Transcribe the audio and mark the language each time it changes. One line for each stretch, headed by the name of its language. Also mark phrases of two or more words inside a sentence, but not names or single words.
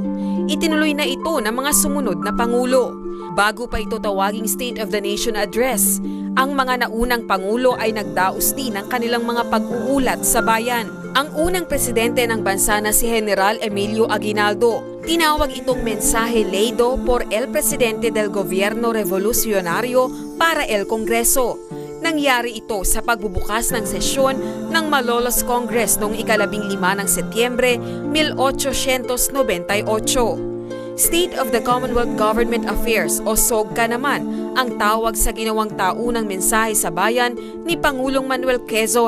Filipino: Itinuloy na ito ng mga sumunod na Pangulo. Bago pa ito tawaging State of the Nation Address, ang mga naunang Pangulo ay nagdaos din ng kanilang mga pag-uulat sa bayan. Ang unang presidente ng bansa na si General Emilio Aguinaldo, tinawag itong mensahe
Spanish: leído por el presidente del gobierno revolucionario para el Kongreso.
Filipino: Nangyari ito sa pagbubukas ng sesyon ng Malolos Congress noong ika-15 ng Setyembre 1898. State of the Commonwealth Government Affairs o SOGCA naman ang tawag sa ginawang taunang mensahe sa bayan ni Pangulong Manuel Quezon.